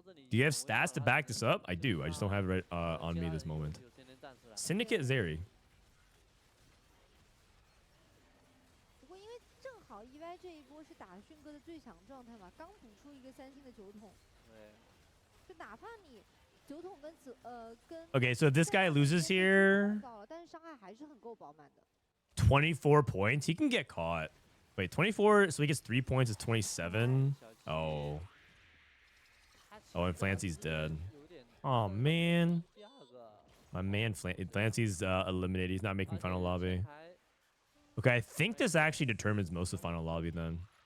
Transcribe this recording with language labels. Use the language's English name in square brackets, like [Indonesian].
[English] Do you have stats to back this up? I do. I just don't have it right on me this moment. Syndicate Zeri. [Chinese] 不过因为正好 YiWai 这一波是打迅哥的最强状态嘛，刚补出一个3星的酒桶，对，就哪怕你酒桶跟 [English] Okay, so if this guy loses here, [Chinese] 但是伤害还是很够饱满的。 [English] 24 points, he can get caught. Wait, 24, so he gets 3 points is 27. Oh. Oh, and Flancy's dead. Oh, man. My man, Flancy's eliminated. He's not making final lobby. Okay, I think this actually determines most of the final lobby then.